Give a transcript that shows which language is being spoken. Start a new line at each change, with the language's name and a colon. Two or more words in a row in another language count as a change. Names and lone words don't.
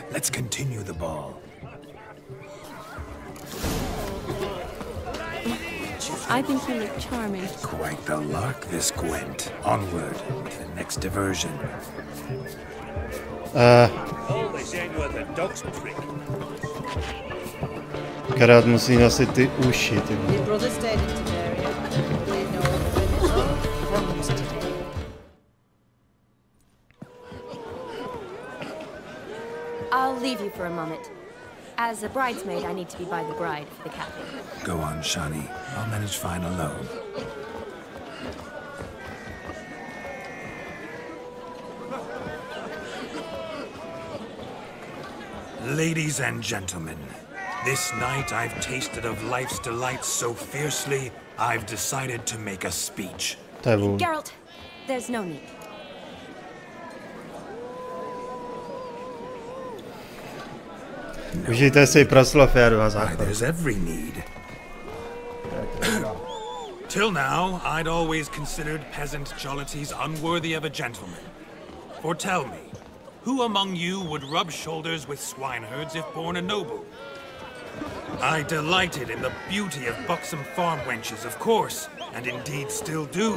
English: Let's continue the ball. I think you look charming. Quite the lark, this Gwent. Onward to the next diversion. Always end with a dog's trick.
Czech: Krát musí nosit ty uši, ty.
English: Your brother stayed in Tiberia. They know when it's all from today. I'll leave you for a moment. As a bridesmaid, I need to be by the bride for the capping. Go on, Shani. I'll manage fine alone. Ladies and gentlemen, this night I've tasted of life's delights so fiercely, I've decided to make a speech. Geralt, there's no need.
Czech: Užijte si proslov, já jdu na záchod.
English: There's every need. Till now, I'd always considered peasant jollities unworthy of a gentleman. For tell me, who among you would rub shoulders with swineherds if born a noble? I delighted in the beauty of buxom farm wenches, of course, and indeed still do.